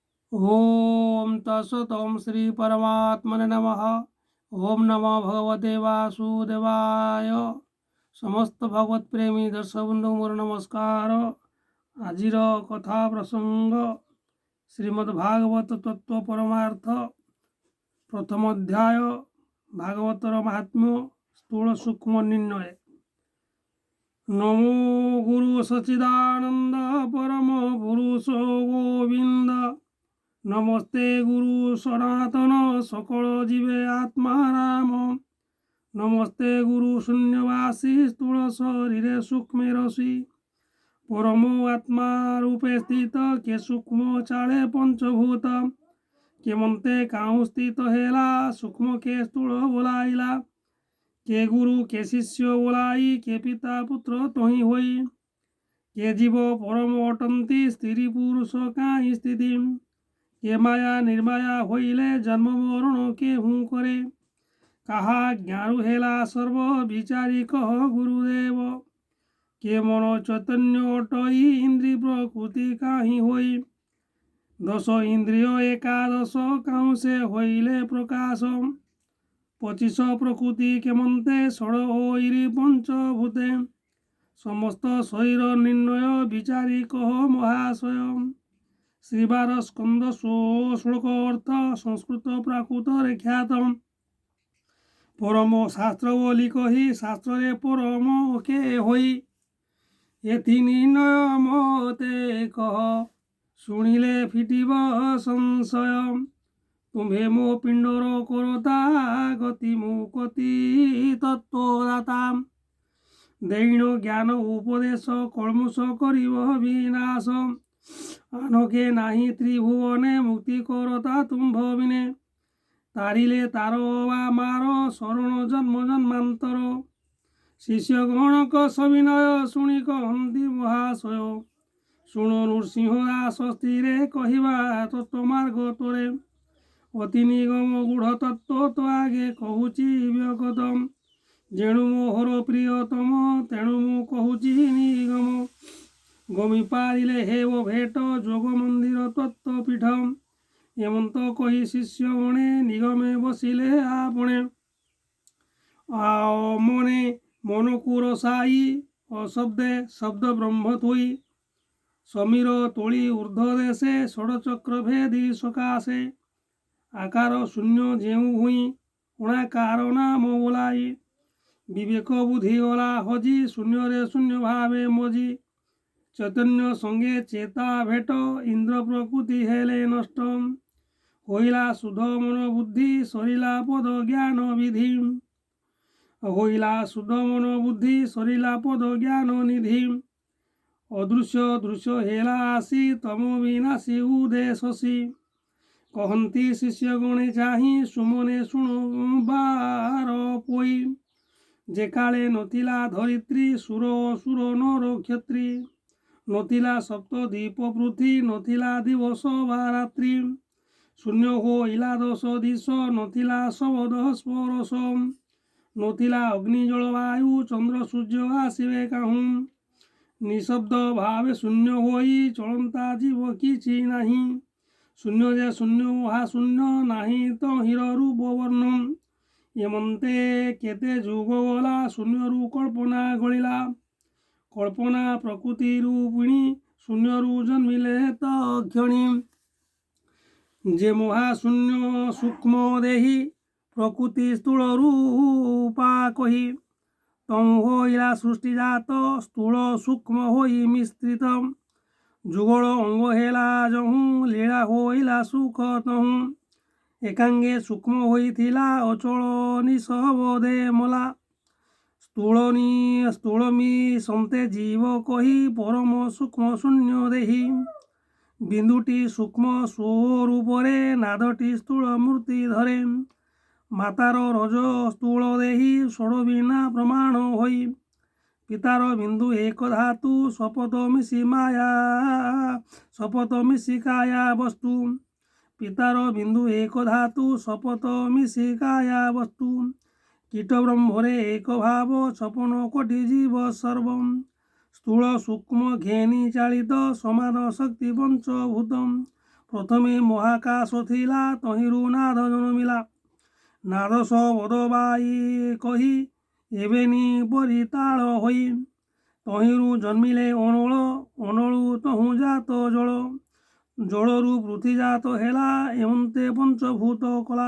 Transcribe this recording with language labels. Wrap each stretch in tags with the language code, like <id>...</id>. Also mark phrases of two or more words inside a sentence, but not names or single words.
<sa>ओम तत्सत ओम श्री परमात्मने नमः। ओम नमो भगवते वासुदेवाय।</sa> <or>ସମସ୍ତ ଭଗବତ ପ୍ରେମୀ ଦର୍ଶକ ବନ୍ଧୁ ମୋର ନମସ୍କାର। ଆଜିର କଥା ପ୍ରସଙ୍ଗ ଶ୍ରୀମଦ୍ ଭାଗବତ ତତ୍ୱ ପରମାର୍ଥ ପ୍ରଥମ ଅଧ୍ୟାୟ ଭାଗବତର ମହାତ୍ମ୍ୟ ସ୍ଥୂଳ ସୂକ୍ଷ୍ମ ନିର୍ଣୟ। ନମୋ ଗୁରୁ ସଚ୍ଚିଦାନନ୍ଦ ପରମ ପୁରୁଷ ଗୋବିନ୍ଦ। ନମସ୍ତେ ଗୁରୁ ସନାତନ ସକଳ ଜୀବେ ଆତ୍ମାରାମ। ନମସ୍ତେ ଗୁରୁ ଶୂନ୍ୟବାସୀ ସ୍ଥୂଳ ଶରୀରେ ସୂକ୍ଷ୍ମ ରସୀ। ପରମ ଆତ୍ମା ରୂପେ ସ୍ଥିତ କେ ସୂକ୍ଷ୍ମ ଚାଲେ ପଞ୍ଚଭୂତ। କେ ମନ୍ତେ କାହୁ ସ୍ଥିତ ହେଲା ସୂକ୍ଷ୍ମ କେ ସ୍ଥୂଳ ବୋଲାଇଲା। କେ ଗୁରୁ କେ ଶିଷ୍ୟ ବୋଲାଇ କେ ପିତା ପୁତ୍ର ତହି ହୋଇ। କେ ଜୀବ ପରମ ଅଟନ୍ତି ସ୍ତ୍ରୀ ପୁରୁଷ କାହି ସ୍ଥିତି। କେ ମାୟା ନିର୍ମାୟା ହୋଇଲେ ଜନ୍ମ ମରଣ କେ ହୁଁ କରେ। କହା ଜ୍ଞାନୁ ହେଲା ସର୍ବ ବିଚାରି କହ ଗୁରୁଦେବ। କେ ମନ ଚୈତନ୍ୟ ଅଟଇ ଇନ୍ଦ୍ରିୟ ପ୍ରକୃତି କାହି ହୋଇ। ଦଶ ଇନ୍ଦ୍ରିୟ ଏକାଦଶ କାହୁ ସେ ହୋଇଲେ ପ୍ରକାଶ। 25 ପ୍ରକୃତି କେ ମନ୍ତେ ଷଡ଼ ଓଇରି ପଞ୍ଚଭୂତେ। ସମସ୍ତ ଶରୀର ନିର୍ଣୟ ବିଚାରି କହ ମହାଶୟ। ଶ୍ରୀବାର ସ୍କନ୍ଦ ଶ୍ଳୋକ ଅର୍ଥ ସଂସ୍କୃତ ପ୍ରାକୃତ ଖ୍ୟାତ। ପରମ ଶାସ୍ତ୍ର ବୋଲି କହି ଶାସ୍ତ୍ର ପରମ କେ ହୋଇ। ଏଥି ନିର୍ଣୟ ମତେ କହ ଶୁଣିଲେ ଫିଟିବ ସଂଶୟ। ତୁମ୍ଭେ ମୋ ପିଣ୍ଡର କରତା ଗତି ମୁକତି ତତ୍ୱଦାତା। ଦୈଣ ଜ୍ଞାନ ଉପଦେଶ କଲମୁଷ କରିବ ବିନାଶ। ଆନକେ ନାହିଁ ତ୍ରିଭୁବନେ ମୁକ୍ତି କରତା ତୁମ୍ଭ ବିନେ। ତାରିଲେ ତାର ବା ମାର ଶରଣ ଜନ୍ମ ଜନ୍ମାନ୍ତର। ଶିଷ୍ୟ ଗଣକ ସବିନୟ ଶୁଣି କହତି ମହାଶୟ। ଶୁଣୁ ନୃସିଂହ ଦାସ ସ୍ଥିରେ କହବା ତତ୍ୱମାର୍ଗ ତୋରେ। ଅତି ନିଗମ ଗୂଢ଼ ତତ୍ୱ ତୋ ଆଗେ କହୁଛି ବ୍ୟଗତମ। ଯେଣୁ ମୋହର ପ୍ରିୟତମ ତେଣୁ ମୁଁ କହୁଛି ନିଗମ। ଗମି ପାରିଲେ ହେବ ଭେଟ ଯୋଗ ମନ୍ଦିର ତତ୍ୱ ପୀଠ। ଏମନ୍ତ କହି ଶିଷ୍ୟ ଗଣେ ନିଗମେ ବସିଲେ ଆପଣେ। ମନେ ମନକୁ ରସାଇ ଅଶବ୍ଦେ ଶବ୍ଦ ବ୍ରହ୍ମ ଥୋଇ। ସମୀର ତୋଳି ଊର୍ଦ୍ଧ୍ୱ ଦେଶେ ଷଡ଼ଚକ୍ର ଭେଦି ସକାଶେ। ଆକାର ଶୂନ୍ୟ ଯେଉଁ ହୁଇ ଉଣାକାର ନାମ ବୋଲାଇ। ବିବେକ ବୁଦ୍ଧି ଗଲା ହଜି ଶୂନ୍ୟ ରେ ଶୂନ୍ୟ ଭାବେ ମଜି। ଚୈତନ୍ୟ ସଙ୍ଗେ ଚେତା ଭେଟ ଇନ୍ଦ୍ର ପ୍ରକୃତି ହେଲେ ନଷ୍ଟ। ହୋଇଲା ଶୁଦ୍ଧ ମନ ବୁଦ୍ଧି ସରିଲା ପଦ ଜ୍ଞାନ ବିଧି। ହୋଇଲା ଶୁଦ୍ଧ ମନ ବୁଦ୍ଧି ସରିଲା ପଦ ଜ୍ଞାନ ନିଧି। ଅଦୃଶ୍ୟ ଦୃଶ୍ୟ ହେଲା ଆସି ତମ ବିନାଶି ଉଦେଶସି। କହତି ଶିଷ୍ୟ ଗଣେ ଚାହିଁ ସୁମନେ ଶୁଣୁ ବାର ପୋଇ। ଯେ କାଳେ ନଥିଲା ଧରିତ୍ରୀ ସୁର ଅସୁର ନର କ୍ଷତ୍ରୀ। ନଥିଲା ସପ୍ତଦ୍ୱୀପ ପୃଥ୍ୱୀ ନଥିଲା ଦିବସ ବା ରାତ୍ରି। ଶୂନ୍ୟ ହୋଇଲା ଦଶ ଦିଶ ନଥିଲା ଶବ୍ଦ ସ୍ପର୍ଶ। ନଥିଲା ଅଗ୍ନି ଜଳ ବାୟୁ ଚନ୍ଦ୍ର ସୂର୍ଯ୍ୟ ଆସିବେ କାହୁ। ନିଶବ୍ଦ ଭାବେ ଶୂନ୍ୟ ହୋଇ ଚଳନ୍ତା ଜୀବ କିଛି ନାହିଁ। ଶୂନ୍ୟ ଯେ ଶୂନ୍ୟ ମହାଶୂନ୍ୟ ନାହିଁ ତୋ ହିର ରୂପ ବର୍ଣ୍ଣ। ଏମନ୍ତେ କେତେ ଯୁଗ ଗଲା ଶୂନ୍ୟ ରୁ କଳ୍ପନା ଗଳିଲା। କଳ୍ପନା ପ୍ରକୃତି ରୂପିଣୀ ଶୂନ୍ୟ ରୁ ଜନ୍ମିଲେ ତକ୍ଷଣି। ଯେ ମହାଶୂନ୍ୟ ସୂକ୍ଷ୍ମ ଦେହୀ ପ୍ରକୃତି ସ୍ଥୂଳ ରୂପା କହି। ତମ ହୋଇଲା ସୃଷ୍ଟିଜାତ ସ୍ଥୂଳ ସୂକ୍ଷ୍ମ ହୋଇ ମିଶ୍ରିତ। ଯୁଗଳ ଅଙ୍ଗ ହେଲା ଯହୁଁ ଲୀଳା ହୋଇଲା ସୁଖ ତହୁଁ। ଏକାଙ୍ଗେ ସୂକ୍ଷ୍ମ ହୋଇଥିଲା ଅଚଳ ନିସବଦେ ମଲା। ସ୍ଥୂଳମି ସନ୍ତେ ଜୀବ କହି ପରମ ସୂକ୍ଷ୍ମ ଶୂନ୍ୟ ଦେହୀ। ବିନ୍ଦୁଟି ସୂକ୍ଷ୍ମ ସ୍ୱରୂପରେ ନାଦଟି ସ୍ଥୂଳ ମୂର୍ତ୍ତି ଧରେ। ମାତାର ରଜ ସ୍ଥୂଳ ଦେହୀ ଷଡ଼ ବିନା ପ୍ରମାଣ ହୋଇ। ପିତାର ବିନ୍ଦୁ ଏକ ଧାତୁ ଶପଥ ମିଶି ମାୟା ଶପଥ ମିଶି କାୟା ବସ୍ତୁ। ପିତାର ବିନ୍ଦୁ ଏକ ଧାତୁ ଶପଥ ମିଶି କାୟା ବସ୍ତୁ। କୀଟ ବ୍ରହ୍ମରେ ଏକ ଭାବ 56 କୋଟି ଜୀବ ସର୍ବ। ସ୍ଥୂଳ ସୂକ୍ଷ୍ମ ଘେନି ଚାଳିତ ସମାନ ଶକ୍ତି ପଞ୍ଚଭୂତ। ପ୍ରଥମେ ମହାକାଶ ଥିଲା ତହିଁରୁ ନାଦ ଜନ୍ମିଲା। ନାଦ ଶବଦ ବାଇ କହି ଏବେନି ପରିତାଳ ହୋଇ ତହିଁରୁ ଜନ୍ମିଲେ ଅନଳ, ଅନଳୁ ତହୁଁ ଜାତ ଜଳ, ଜଳରୁ ପୃଥ୍ୱୀ ଜାତ ହେଲା ଏମନ୍ତେ ପଞ୍ଚଭୂତ କଲା।</or>